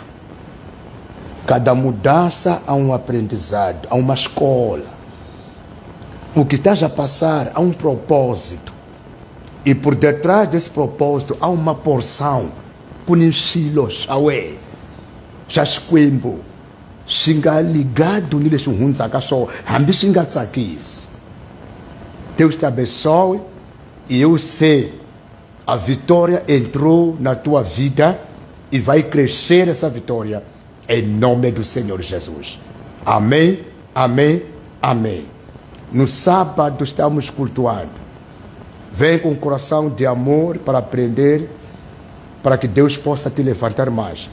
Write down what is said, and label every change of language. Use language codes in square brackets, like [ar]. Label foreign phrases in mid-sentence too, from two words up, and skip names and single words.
[pt] Cada mudança há um aprendizado, há uma escola. O que estás a passar há um propósito. E por detrás desse propósito há uma porção. Kunishilos awe. Chasquembo. Xinga ligado niles hunza kasho. Hambi xinga tsakis. Deus te abençoe. E eu sei, a vitória entrou na tua vida e vai crescer essa vitória em nome do Senhor Jesus. Amém, amém, amém. No sábado estamos cultuando. Vem com um coração de amor para aprender, para que Deus possa te levantar mais.